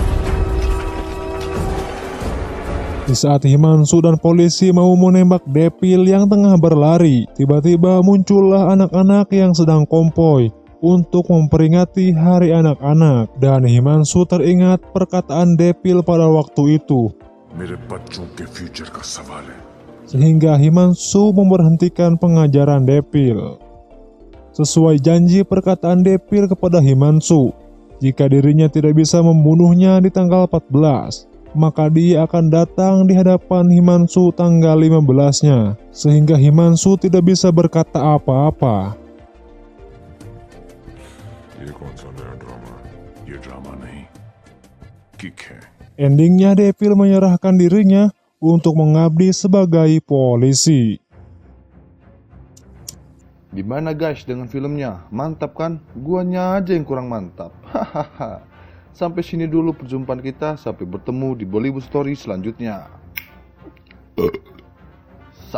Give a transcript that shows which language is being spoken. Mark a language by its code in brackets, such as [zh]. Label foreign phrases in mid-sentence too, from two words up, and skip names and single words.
[id] Di saat Himanshu dan polisi mau menembak Depil yang tengah berlari, tiba-tiba muncullah anak-anak yang sedang konvoy untuk memperingati Hari Anak-anak, dan Himanshu teringat perkataan Depil pada waktu itu. [hi] मेरे बच्चों के फ्यूचर का सवाल है. [id] Sehingga Himanshu memberhentikan pengajaran Depil. Sesuai janji perkataan Depil kepada Himanshu, jika dirinya tidak bisa membunuhnya di tanggal 14, maka dia akan datang di hadapan Himanshu tanggal 15-nya, sehingga Himanshu tidak bisa berkata apa-apa. [hi] ये कौन सा नया ड्रामा? ये ड्रामा नहीं, किक है. [id] Endingnya Depil menyerahkan dirinya untuk mengabdi sebagai polisi. Gimana guys dengan filmnya? Mantap kan? Guanya aja yang kurang mantap. Hahaha. Sampai sini dulu perjumpaan kita. Sampai bertemu di Bollywood Story selanjutnya.